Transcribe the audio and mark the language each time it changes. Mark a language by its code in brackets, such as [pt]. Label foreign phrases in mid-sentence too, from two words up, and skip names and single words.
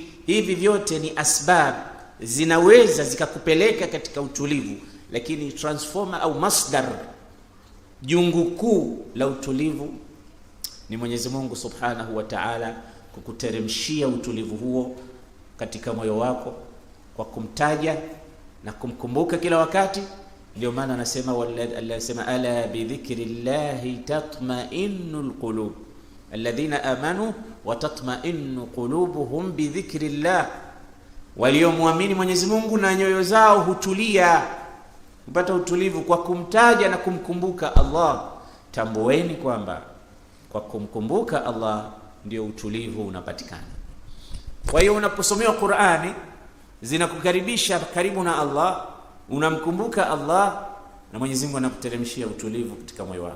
[sw] Hivi vyote ni asbab, zinaweza zikakupeleka katika utulivu, lakini transformer au masdar, jungu kuu la utulivu ni Mwenyezi Mungu [ar] سبحانه وتعالى [sw] kukuteremshia utulivu huo katika moyo wako kwa kumtaja na kumkumbuka kila wakati. Ndio maana anasema [ar] ألا بذكر الله تطمئن القلوب الذين آمنوا وتطمئن قلوبهم بذكر الله, [sw] waliomwamini Mwenyezi Mungu na nyoyo zao hutulia, kupata utulivu kwa kumtaja na kumkumbuka Allah. Tambueni kwamba kwa kumkumbuka Allah ndio utulivu unapatikana. Kwa hiyo unaposomewa Qur'ani zinakukaribisha karibu na Allah, unamkumbuka Allah na Mwenyezi Mungu anakuteremshia utulivu katika moyo wako.